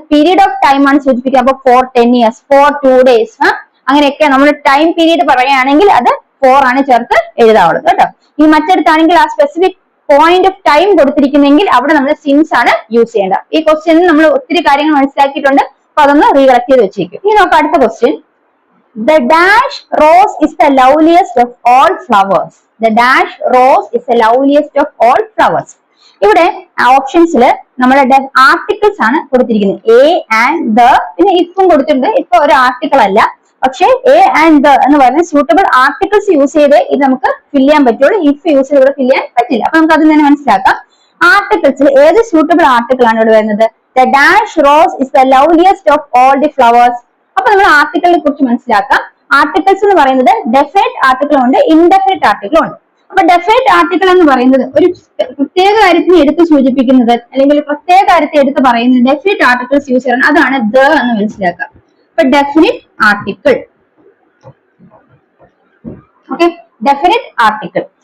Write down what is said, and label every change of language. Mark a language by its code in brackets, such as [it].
[ml] Period of time ആണ് സൂചിപ്പിക്കുക. അപ്പൊ 10 years, 2 days അങ്ങനെയൊക്കെ നമ്മൾ ടൈം പീരീഡ് പറയുകയാണെങ്കിൽ അത് 4 ആണ് ചേർത്ത് എഴുതാവുള്ളത് കേട്ടോ. ഈ മറ്റടുത്താണെങ്കിൽ ആ സ്പെസിഫിക് പോയിന്റ് ഓഫ് ടൈം കൊടുത്തിരിക്കുന്നെങ്കിൽ അവിടെ നമ്മൾ സിൻസ് ആണ് യൂസ് ചെയ്യേണ്ടത്. ഈ ക്വസ്റ്റ്യനിൽ നമ്മൾ ഒത്തിരി കാര്യങ്ങൾ മനസ്സിലാക്കിയിട്ടുണ്ട്. അപ്പൊ അതൊന്ന് റീകളക്ട് ചെയ്ത് വെച്ചേക്കും. ഇനി നോക്കാം അടുത്ത question. [en] The dash rose is the loveliest of all flowers. The dash rose is the loveliest of all flowers. [ml] ഇവിടെ ഓപ്ഷൻസിൽ നമ്മുടെ ആർട്ടിക്കിൾസ് ആണ് കൊടുത്തിരിക്കുന്നത്. എ ആൻഡ് ദ, പിന്നെ ഇഫും കൊടുത്തിട്ടുണ്ട്. ഇപ്പൊ ഒരു ആർട്ടിക്കിൾ അല്ല, പക്ഷേ എ ആൻഡ് ദ എന്ന് പറയുന്ന സൂട്ടബിൾ ആർട്ടിക്കിൾസ് യൂസ് ചെയ്ത് ഇത് നമുക്ക് ഫിൽ ചെയ്യാൻ പറ്റുള്ളൂ. ഇഫ് യൂസ് ചെയ്ത് ഇവിടെ ഫിൽ ചെയ്യാൻ പറ്റില്ല. അപ്പൊ നമുക്ക് അതിൽ തന്നെ മനസ്സിലാക്കാം. ആർട്ടിക്കിൾസിൽ ഏത് സൂട്ടബിൾ ആർട്ടിക്കിൾ ആണ് ഇവിടെ വരുന്നത്? [en] The dash rose is the loveliest of all the flowers. [ml] അപ്പൊ നമ്മൾ ആർട്ടിക്കിളിനെ കുറിച്ച് മനസ്സിലാക്കാം. ആർട്ടിക്കിൾസ് എന്ന് പറയുന്നത് ഡെഫിനിറ്റ് ആർട്ടിക്കിളും ഉണ്ട്, ഇൻഡെഫിനിറ്റ് ആർട്ടിക്കിളും ഉണ്ട്. അപ്പൊ ഡെഫിനിറ്റ് ആർട്ടിക്കിൾ എന്ന് പറയുന്നത് ഒരു പ്രത്യേക കാര്യത്തിന് എടുത്ത് സൂചിപ്പിക്കുന്നത് അല്ലെങ്കിൽ പ്രത്യേക കാര്യത്തെ എടുത്ത് പറയുന്നത് ഡെഫിനിറ്റ് ആർട്ടിക്കിൾസ് യൂസ് ചെയ്യണം. അതാണ് ദ എന്ന് മനസ്സിലാക്കാം. അപ്പൊ definite article, okay, definite article.